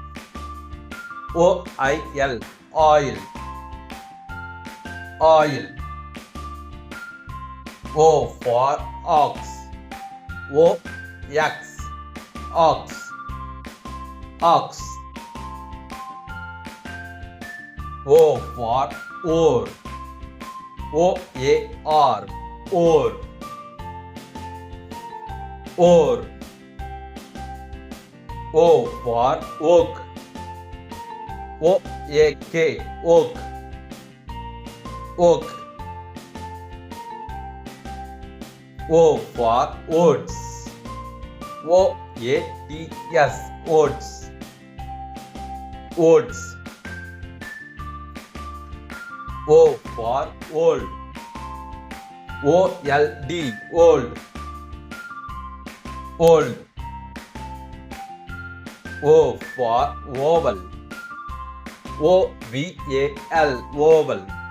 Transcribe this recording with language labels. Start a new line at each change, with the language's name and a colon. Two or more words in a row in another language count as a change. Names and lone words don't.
English: O-I-L. Oil. Oil. O for ox. O-X. Ox. Ox. O for oar. O-A-R. Oar. Oar. O for oak. O-A-K. Oak. Oak. O for oats. O-A-T-S. Oats. Oats. O for old. O-L-D. Old. Old. O for oval. O-V-A-L. Oval.